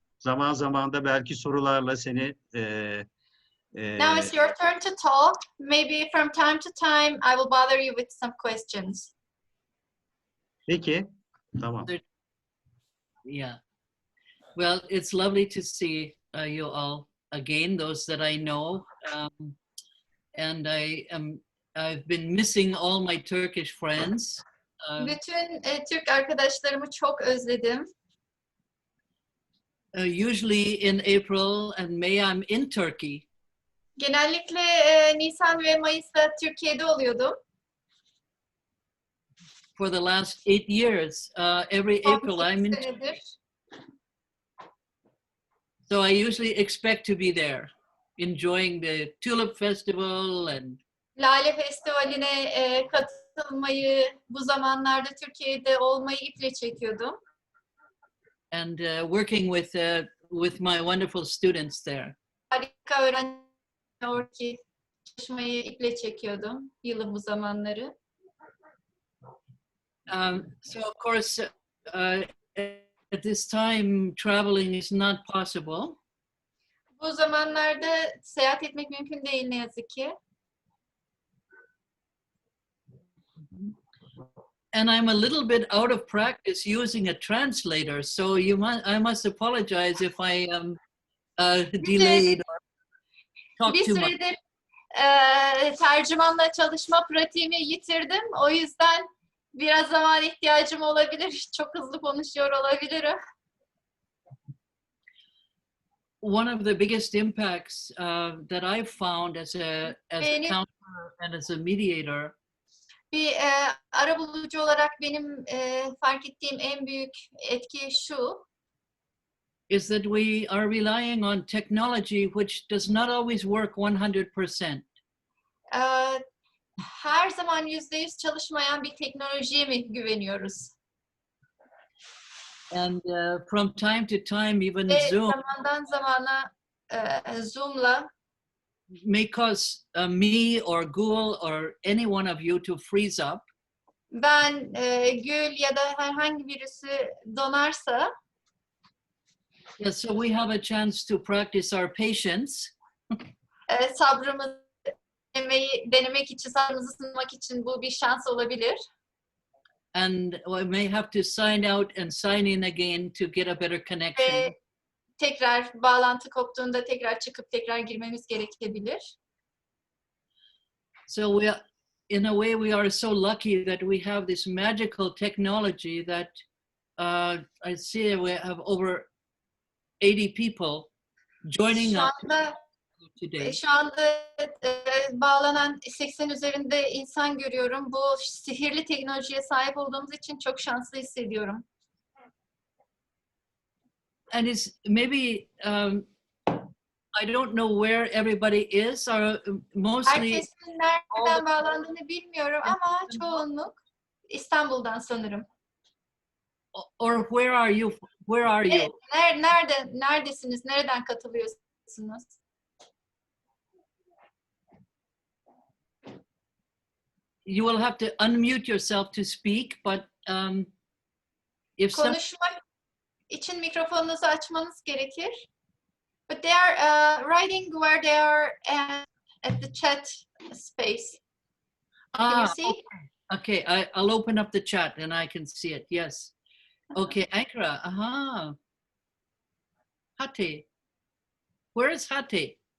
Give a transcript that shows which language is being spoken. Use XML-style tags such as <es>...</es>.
<tr>Zaman zaman da belki sorularla seni</tr> <en>Now it's your turn to talk. Maybe from time to time I will bother you with some questions.</en> <tr>Peki. Tamam.</tr> <en>Yeah. Well, it's lovely to see you all again, those that I know. And I've been missing all my Turkish friends.</en> <tr>Bütün Türk arkadaşlarımı çok özledim.</tr> <en>Usually in April and May I'm in Turkey.</en> <tr>Genellikle Nisan ve Mayıs'ta Türkiye'de oluyordum.</tr> <en>For the last 8 years, every April I'm in Turkey. So I usually expect to be there, enjoying the Tulip Festival and</en> <tr>Lale Festivali'ne katılmayı, bu zamanlarda Türkiye'de olmayı iple çekiyordum.</tr> <en>And working with my wonderful students there.</en> <tr>Harika öğrenciler ki çalışmayı iple çekiyordum yılın bu zamanları.</tr> <en>So of course, at this time, traveling is not possible.</en> <tr>Bu zamanlarda seyahat etmek mümkün değil ne yazık ki.</tr> <en>And I'm a little bit out of practice using a translator, so I must apologize if I am delayed or talk too much.</en> <tr>Bir süredir tercümanla çalışma pratiğimi yitirdim. O yüzden biraz zaman ihtiyacım olabilir. Çok hızlı konuşuyor olabilirim.</tr> <en>One of the biggest impacts that I've found as a counselor and as a mediator</en> <tr>bir arabulucu olarak benim fark ettiğim en büyük etki şu.</tr> <en>Is that we are relying on technology which does not always work 100%.</en> <tr>Her zaman %100 çalışmayan bir teknolojiye mi güveniyoruz?</tr> <en>And from time to time, even Zoom</en> <tr>zamandan zamana Zoom'la</tr> <en>may cause me or Gul or any one of you to freeze up.</en> <tr>Ben Gül ya da herhangi birisi donarsa.</tr> <en>Yeah, so we have a chance to practice our patience.</en> <tr>sabrımızı denemek için, sabrımızı sınamak için bu bir şans olabilir.</tr> <en>And we may have to sign out and sign in again to get a better connection.</en> <tr>Ve tekrar bağlantı koptuğunda tekrar çıkıp tekrar girmemiz gerekebilir.</tr> <en>So we are, in a way, we are so lucky that we have this magical technology that I see we have over 80 people joining</en> <tr>Şu</tr> <en>us</en> <tr>anda</tr> <en>today.</en> <tr>Şu anda bağlanan 80 üzerinde insan görüyorum. Bu sihirli teknolojiye sahip olduğumuz için çok şanslı hissediyorum.</tr> <en>And it's maybe I don't know where everybody is, or mostly.</en> <tr>Herkesin nereden bağlandığını bilmiyorum ama çoğunluk İstanbul'dan sanırım.</tr> <en>Or where are you? Where are you?</en> <tr>Neredesiniz? Nereden katılıyorsunuz?</tr> <en>You will have to unmute yourself to speak, but if some,</en> <tr>Konuşmak için mikrofonunuzu açmanız gerekir.</tr> <en>But they are writing where they are at the chat space. Can you see? Okay, I'll open up the chat and I can see it. Yes. Okay, Ankara. Aha. Hatay. Where is Hatay?</en>